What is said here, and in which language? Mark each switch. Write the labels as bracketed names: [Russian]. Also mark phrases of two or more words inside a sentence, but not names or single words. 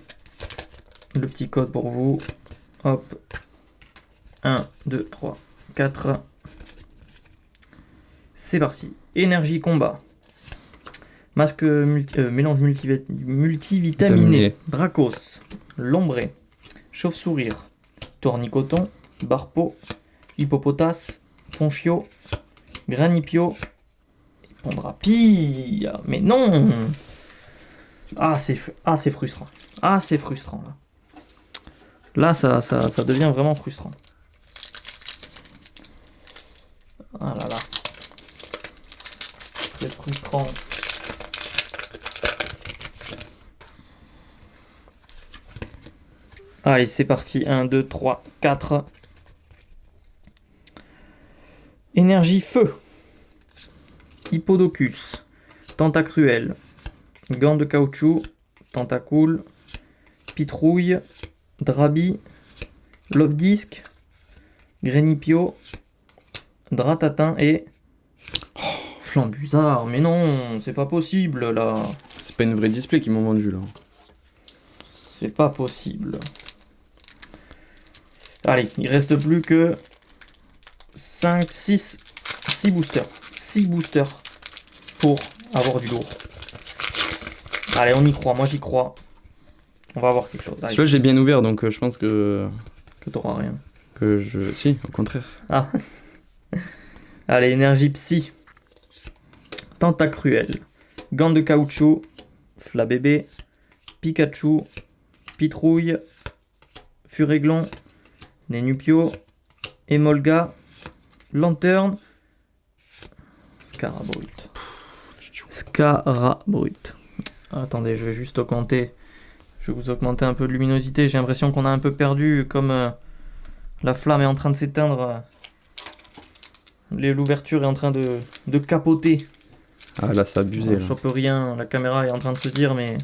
[French] Le petit code pour vous. Hop. 1, 2, 3, 4. C'est parti. Énergie combat. Masque mélange multivitaminé. Dracos. Lombré. Chauve-sourire. Tournicoton. Barpo. Hippopotas. Ponchio. Granipio. Pondrapi. Mais non. Ah, c'est frustrant. Ah, c'est frustrant, là. Là, ça devient vraiment frustrant. Ah là là. C'est frustrant. Allez, c'est parti. 1, 2, 3, 4. Énergie feu. Hippodocus. Tentacruel. Gants de caoutchouc, Tentacool, Pitrouille, Drabi, Love Disc, Grenipio, Dratatin et Flambuzard. Mais non, c'est pas possible là. C'est pas une vraie display qu'ils m'ont vendu là. C'est pas possible. Allez, il reste plus que 5, 6 boosters. 6 boosters pour avoir du lourd. Allez, on y croit, moi j'y crois. On va avoir quelque chose. Celui-là j'ai bien ouvert donc je pense que t'auras rien. Si, au contraire. Ah. Allez, énergie psy. Tentacruel. Gants de caoutchouc. Flabébé. Pikachu. Pitrouille. Furéglon. Nénupio. Emolga. Lanterne. Scarabrut. Scarabrut. Attendez, je vais juste augmenter. Je vais vous augmenter un peu de luminosité. J'ai l'impression qu'on a un peu perdu comme la flamme est en train de s'éteindre. L'ouverture est en train de capoter. Ah là, c'est abusé. On chope rien. La caméra est en train de se dire, mais